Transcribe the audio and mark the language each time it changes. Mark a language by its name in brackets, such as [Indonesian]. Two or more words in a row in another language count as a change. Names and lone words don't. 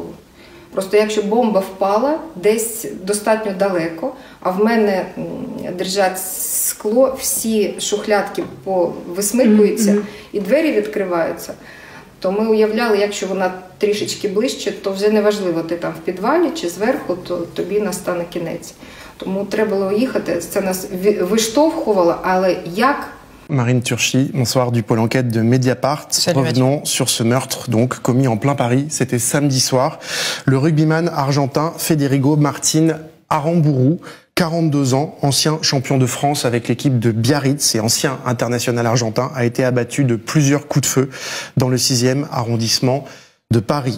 [Ukrainian] Просто якщо бомба впала десь достатньо далеко, а в мене держать скло, всі шухлядки висмикуються і двері відкриваються, то ми уявляли, якщо вона трішечки ближче, то вже не важливо, ти там в підвалі чи зверху, то тобі настане кінець. Тому треба було їхати, це нас виштовхувало, але як? [French] Marine Turchi, bonsoir du pôle enquête de Mediapart. Revenons sur ce meurtre donc commis en plein Paris. C'était samedi soir. Le rugbyman argentin Federico Martin Aramburu, 42 ans, ancien champion de France avec l'équipe de Biarritz et ancien international argentin, a été abattu de plusieurs coups de feu dans le 6e arrondissement de Paris.